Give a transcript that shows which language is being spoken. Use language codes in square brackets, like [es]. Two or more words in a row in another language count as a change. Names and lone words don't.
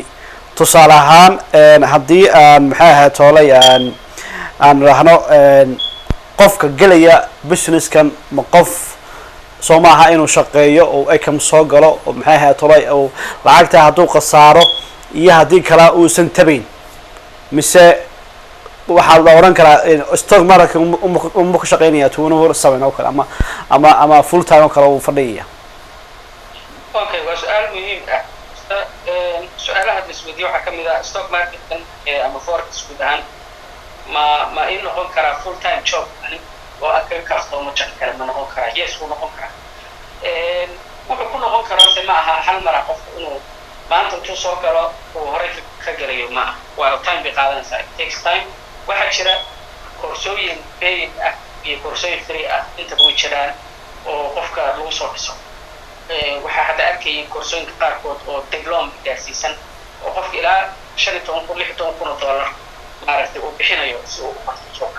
[so] tusaale ahaan haddii aan maxay ahayd toolay aan raahno qofka gelaya businesskan ma qof soo maaha inuu shaqeeyo oo ay kam soo galo oo maxay ahayd toolay oo lacagta hadduu khasaaro iyo haddii kala uusan tabayn mise waxaa la oran karaa [en] stock market [so] uma ka shaqeynaya 24/7 oo kale ama [en] full time [so] oo kale uu fadhiya. okay waa su'aal muhiim ah. su'aalaha isweydiyo waxa kamid ah [en] stock market [so] ama forex guud ahaan ma in noqon karaa [en] full time job [so] ani oo aad ka kasto ma jecel kara ma noqon karaa. yes wuu noqon karaa. wuxuu ku noqon karaa se ma aha hal mar qof inuu maanta intuu soo galo uu horey ka galayo ma aha. waa time bay qaadanaysaa. [en] it takes time. [so] waxaa jira koorsooyin paid ah iyo koorsooyin free ah inta way jiraan oo qofka lagu soo dhiso. waxaa hadda arkayay koorsooyinka qaarkood oo diploma gaarsiisan oo qofka ilaa $16,000 maaragtay uu bixinayo si uu u barto suuqa.